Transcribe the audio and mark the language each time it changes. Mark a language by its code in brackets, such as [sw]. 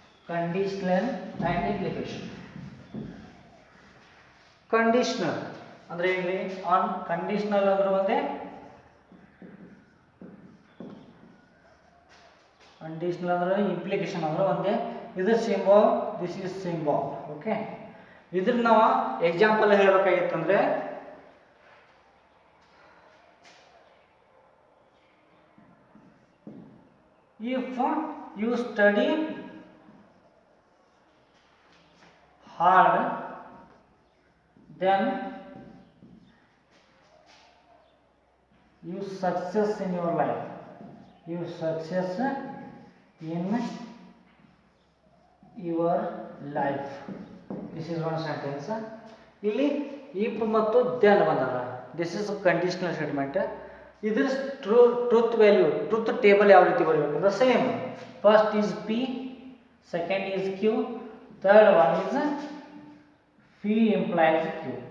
[en] Conditional and implication. [kn] Conditional ಅಂದ್ರೆ ಏನ್ರಿ, on conditional ಅಂದ್ರೆ ಒಂದೇ, ಕಂಡೀಷನಲ್ ಅಂದ್ರೆ ಇಂಪ್ಲಿಕೇಶನ್ ಅಂದ್ರೆ ಒಂದೇ. [en] ಇದು symbol, this is symbol. [kn] Okay, ಇದ್ರ ನಾವು example ಹೇಳ್ಬೇಕಾಗಿತ್ತಂದ್ರೆ [en] If you study hard then you success in your life, you success in your life. This is one sentence. [kn] ಇಲ್ಲಿ if ಮತ್ತು then ಬಂದಲ್ಲ, [en] this is a conditional statement. [kn] ಇದ್ರ truth value, truth table ಯಾವ ರೀತಿ ಬರಬೇಕಂದ್ರೆ same. [en] First is P, second is Q, third one is P implies Q.